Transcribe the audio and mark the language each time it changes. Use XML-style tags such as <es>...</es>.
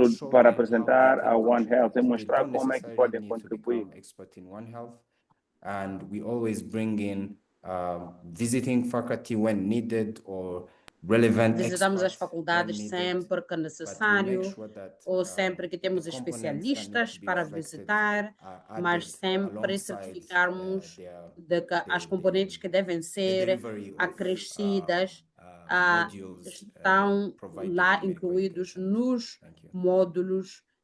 <pt>para apresentar a One Health e mostrar como é que podem contribuir.</pt> <en>Expert in One Health, and we always bring in visiting faculty when needed or relevant.</en> <pt>Visitamos as faculdades sempre que necessário ou sempre que temos especialistas para visitar, mas sempre certificarmos de que as componentes que devem ser acrescidas estão lá incluídos nos módulos.</pt>